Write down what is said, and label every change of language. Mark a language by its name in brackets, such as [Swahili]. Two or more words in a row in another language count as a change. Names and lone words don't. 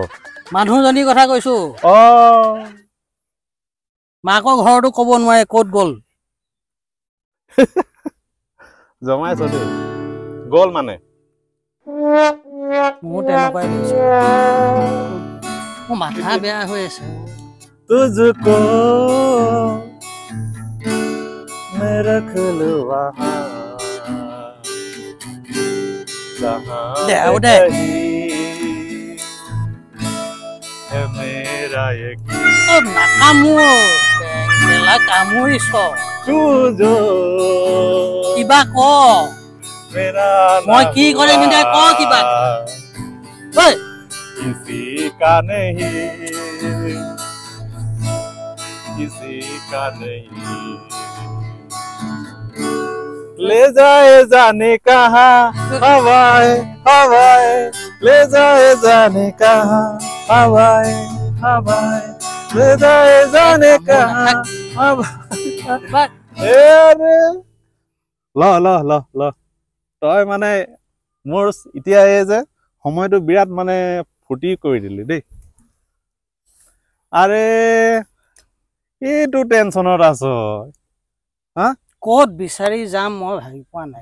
[Assamese] মানুহজনীৰ কথা কৈছো মাকৰ ঘৰতো ক'ব নোৱাৰে ক'ত গ'ল জমাইছ দেই গ'ল মানে মোৰ তেনেকুৱাই লাগিছে মোৰ মাথা বেয়া হৈ আছে [Hindi] तुझको मैं रख लूं वहाँ जहाँ है मेरा यकीन [Assamese] কামুৰিছ [Hindi] तू जो [Assamese] কিবা ক [Hindi] मेरा [Assamese] মই কি কৰিম এতিয়া ক কিবা [Hindi] किसी का नहीं किसी का नहीं ले जाए जाने कहाँ हवाएं हवाएं ले जाए जाने कहाँ हवाएं हवाएं ले जाए जाने कहाँ हवाएं अरे [Assamese] ল ল ল ল তই মানে মোৰ এতিয়া এই যে সময়টো বিৰাট মানে ফুটি কৰি দিলি দেই আৰে এইটো টেনচনত আছ হা ক'ত বিচাৰি যাম মই ভাবি পোৱা নাই